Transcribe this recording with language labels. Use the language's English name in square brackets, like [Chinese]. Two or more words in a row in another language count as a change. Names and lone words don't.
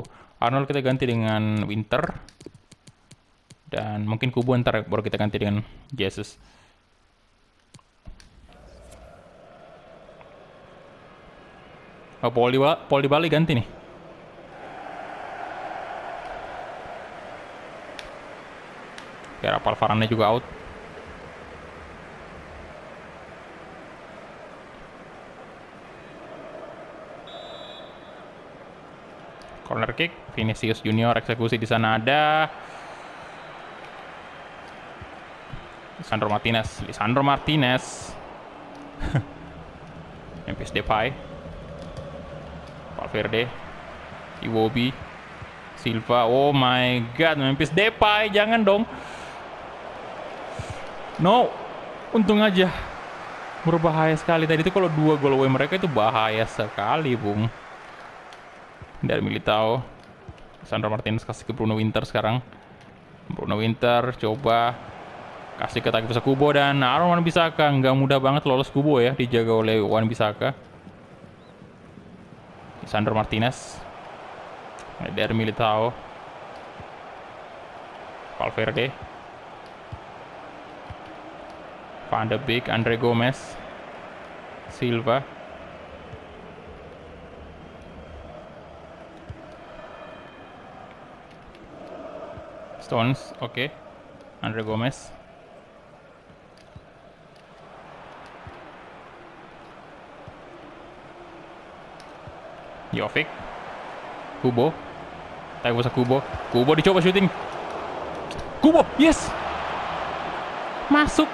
[Indonesian] Arnold kita ganti dengan Winter. Dan mungkin Kubo ntar baru kita ganti dengan Jesus. Oh, Paul Dybala ganti nih. Kayak Rafael Varane juga out. [English] Corner kick, [Indonesian] Vinicius Junior eksekusi di sana ada. Lisandro Martinez. Memphis Depay. Valverde. Iwobi. Silva. [English] Oh my god, [Indonesian] Memphis Depay, jangan dong. No. Untung aja. Berbahaya sekali tadi itu, kalau 2 gol away mereka itu bahaya sekali, Bung. Dari Militao. Sandro Martinez kasih ke Bruno Winter sekarang. Bruno Winter coba kasih ke Takefusa Kubo dan Aaron Wan-Bissaka. Nggak mudah banget lolos Kubo ya, dijaga oleh Wan-Bissaka. Sandro Martinez. Dari Militao. Valverde. Van de Beek, Andre Gomez. Silva. Stones, oke. Andre Gomez. Jovic. Kubo. Takefusa Kubo. Kubo dicoba shooting. Kubo, yes! Masuk.